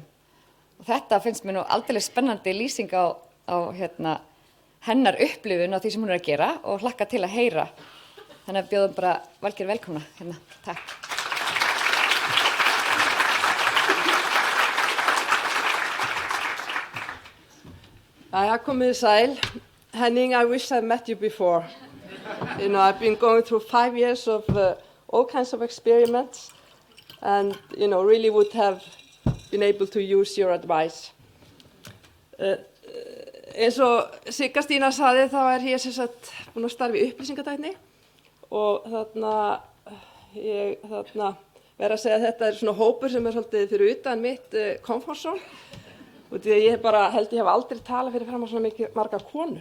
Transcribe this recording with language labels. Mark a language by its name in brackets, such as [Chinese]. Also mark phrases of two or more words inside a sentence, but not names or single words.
[Icelandic] Og þetta finnst mér nú aldeilis spennandi lýsing á hennar upplifun á því sem hún að gera og hlakka til að heyra. Þannig að bjóðum bara Valgerður velkomna Takk. Komið sæl. Henning, [English] I wish I met you before. I've been going through 5 years of all kinds of experiments and, really would have been able to use your advice. [Icelandic] Eins og Sigga Stína sagði, þá ég sem sagt búin að starfa í upplýsingatækni og ég verð að segja að þetta svona hópur sem svolítið fyrir utan mitt [English] comfort zone. [Icelandic] Og því að ég held ég hef aldrei talað fyrir fram á svona margar konur.